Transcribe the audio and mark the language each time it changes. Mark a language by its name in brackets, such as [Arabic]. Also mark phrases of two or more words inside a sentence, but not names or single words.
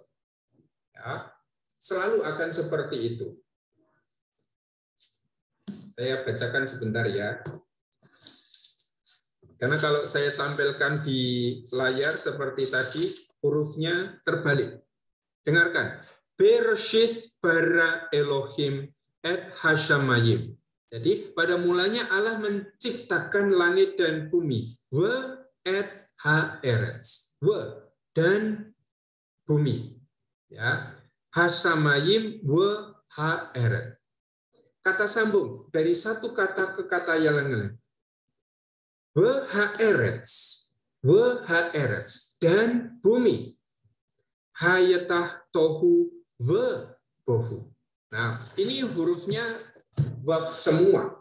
[Indonesian] Ya, selalu akan seperti itu. Saya bacakan sebentar ya. Karena kalau saya tampilkan di layar seperti tadi, hurufnya terbalik. [Hebrew] Dengarkan. בראשית ברא אלהים את השמים. [Indonesian] Jadi pada mulanya Allah menciptakan langit dan bumi. [Hebrew] ואת הארץ. ו [Indonesian] dan bumi. Ya. [Hebrew] השמים והארץ. [Indonesian] Kata sambung dari satu kata ke kata yang lain. [Hebrew] והארץ [Indonesian] dan bumi. [Hebrew] היתה תהו ובהו. [Indonesian] Nah, ini hurufnya waqf semua.